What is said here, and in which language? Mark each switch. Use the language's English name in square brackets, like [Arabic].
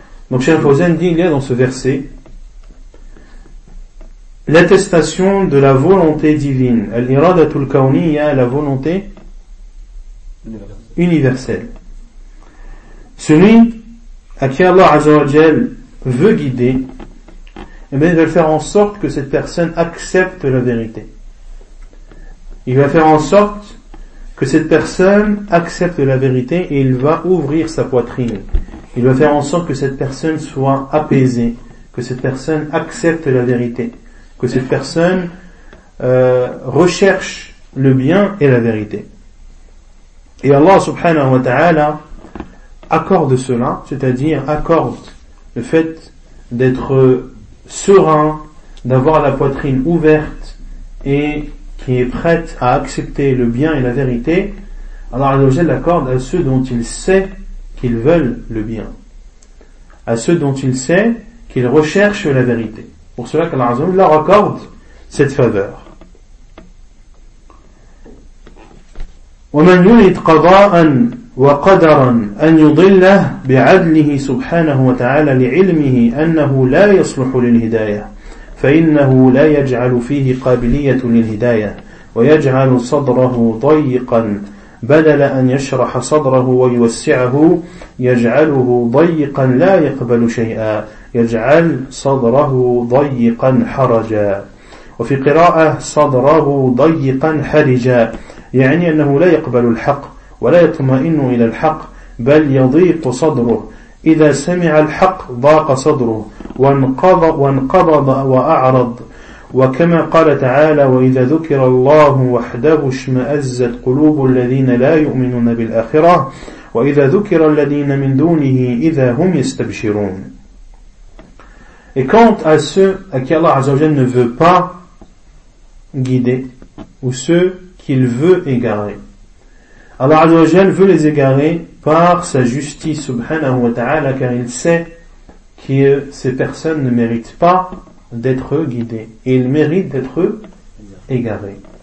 [French] Donc Cheikh Fawzan dit, il y a dans ce verset l'attestation de la volonté divine al-iradatul kawniya, la volonté universelle celui à qui Allah Azza wa Jal veut guider et bien il va faire en sorte que cette personne accepte la vérité Il va faire en sorte que cette personne accepte la vérité et il va ouvrir sa poitrine. Il va faire en sorte que cette personne soit apaisée, que cette personne accepte la vérité, que cette personne recherche le bien et la vérité. Et Allah subhanahu wa ta'ala accorde cela, c'est-à-dire accorde le fait d'être serein, d'avoir la poitrine ouverte et qui est prête à accepter le bien et la vérité, Allah Azza wa Jalla l'accorde à ceux dont il sait qu'ils veulent le bien. À ceux dont il sait qu'ils recherchent la vérité. Pour cela qu'Allah Azza wa Jalla leur accorde cette faveur. [Arabic] وَمَنْ يُرِدْ قَضَاءً وَقَدَرًا أَنْ يُضِلَّهْ بِعَدْلِهِ سُبْحَانَهُ وَتَعَالَى لِعِلْمِهِ أَنَّهُ لَا يَصْلُحُ لِلْهِدَايَةِ فإنه لا يجعل فيه قابلية للهداية ويجعل صدره ضيقا بدل أن يشرح صدره ويوسعه يجعله ضيقا لا يقبل شيئا يجعل صدره ضيقا حرجا وفي قراءة صدره ضيقا حرجا يعني أنه لا يقبل الحق ولا يطمئن إلى الحق بل يضيق صدره إذا سمع الحق ضاق صدره وانقبض وأعرض وكما قال تعالى وإذا ذكر الله وحده اشمأزت قلوب الذين لا يؤمنون بالآخرة وإذا ذكر الذين من دونه إذا هم يستبشرون [French] Et quant à ceux à qui Allah Azza wa Jal ne veut pas guider ou ceux qu'il veut égarer. Allah Azza wa Jal veut les égarer par sa justice subhanahu wa ta'ala, car il sait que ces personnes ne méritent pas d'être guidées et ils méritent d'être égarés.